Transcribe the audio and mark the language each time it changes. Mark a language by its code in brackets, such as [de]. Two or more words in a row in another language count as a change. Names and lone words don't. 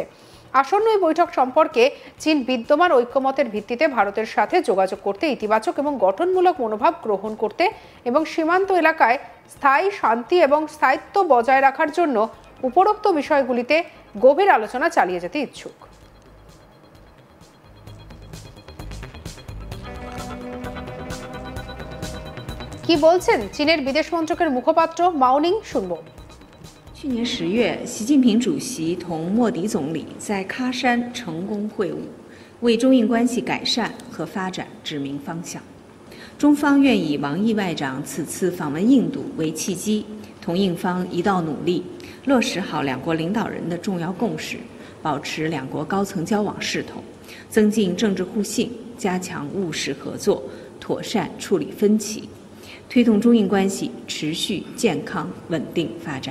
[bn] আসন্ন এই বৈঠক সম্পর্কে চীন বিদ্যমান ঐক্যমতের ভিত্তিতে ভারতের সাথে যোগাযোগ করতে, ইতিবাচক এবং গঠনমূলক মনোভাব গ্রহণ করতে এবং সীমান্ত এলাকায় স্থায়ী শান্তি এবং স্থায়িত্ব বজায় রাখার জন্য উপরোক্ত বিষয়গুলিতে গভীর আলোচনা চালিয়ে যেতে ইচ্ছুক। কি বলছেন চীনের বিদেশ মন্ত্রকের মুখপাত্র মাওনিং, শুনবো। [zh] 去年10月，习近平主席同莫迪总理在喀山成功会晤，为中印关系改善和发展指明方向。中方愿以王毅外长此次访问印度为契机，同印方一道努力，落实好两国领导人的重要共识，保持两国高层交往势头，增进政治互信，加强务实合作，妥善处理分歧，推动中印关系持续健康稳定发展。